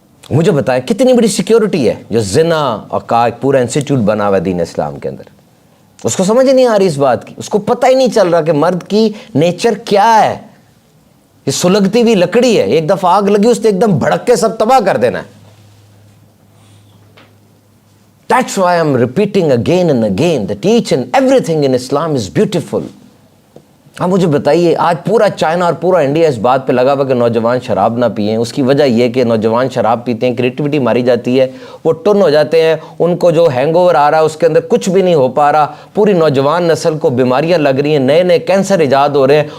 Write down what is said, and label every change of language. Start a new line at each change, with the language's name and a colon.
Urdu: مجھے بتائیں کتنی بڑی سیکیورٹی ہے جو زنا اور کا ایک پورا انسٹیٹیوٹ بنا ہوا ہے دین اسلام کے اندر. اس کو سمجھ نہیں آ رہی اس بات کی, اس کو پتہ ہی نہیں چل رہا کہ مرد کی نیچر کیا ہے. یہ سلگتی ہوئی لکڑی ہے, ایک دفعہ آگ لگی اس نے ایک دم بھڑک کے سب تباہ کر دینا ہے.
English: That's why I'm repeating again and again that each and everything in Islam is beautiful.
Urdu: اب مجھے بتائیے, آج پورا چائنا اور پورا انڈیا اس بات پہ لگا ہوا کہ نوجوان شراب نہ پئیں. اس کی وجہ یہ کہ نوجوان شراب پیتے ہیں, کریٹیوٹی ماری جاتی ہے, وہ ٹن ہو جاتے ہیں, ان کو جو ہینگ اوور آ رہا ہے اس کے اندر کچھ بھی نہیں ہو پا رہا. پوری نوجوان نسل کو بیماریاں لگ رہی ہیں, نئے نئے کینسر ایجاد ہو رہے ہیں.